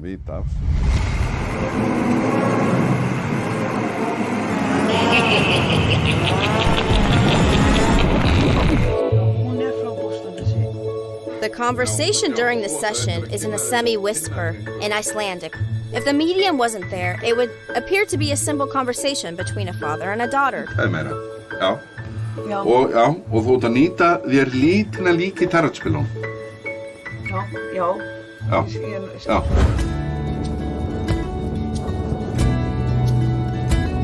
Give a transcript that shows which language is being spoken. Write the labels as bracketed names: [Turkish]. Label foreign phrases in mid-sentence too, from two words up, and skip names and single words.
[English] The conversation during the session is in a semi-whisper in Icelandic. If the medium wasn't there, it would appear to be a simple conversation between a father and a daughter. [Icelandic] Og þú ert að nýta þér lítina líki tarotspilum. Já.